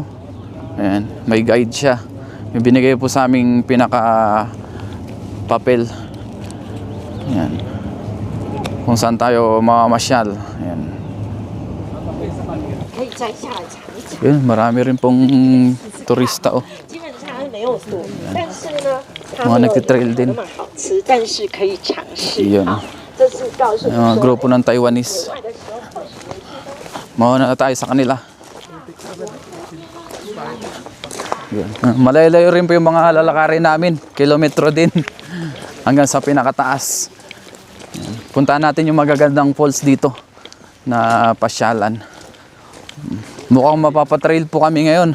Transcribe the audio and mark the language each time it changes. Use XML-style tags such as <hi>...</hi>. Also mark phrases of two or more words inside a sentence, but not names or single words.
<tl>Ayan, may guide siya. May binigay po sa aming pinaka papel. Ayan. Kung saan tayo mamamasyal. Ayan. Yun, marami rin pong turista, oh.</tl> <zh>没有毒，但是呢，它</zh> <tl>Mga</tl> <zh>没有</zh> <tl>nagtitrail din.</tl> <zh>那么好吃，但是可以尝试。</zh> <tl>Yun.</tl> <zh>好，这是告诉你</zh> <tl>Yung mga</tl> <zh>说，</zh> <tl>grupo ng Taiwanese.</tl> <zh>外的时候或许有一些</zh> <tl>Mauna na tayo sa kanila. Yun. Malayo-layo rin po yung mga lalakarin namin. Kilometro din. Hanggang sa pinakataas. Yan. Puntahan natin yung magagandang falls dito na pasyalan. Mukhang mapapatrail po kami ngayon.</tl>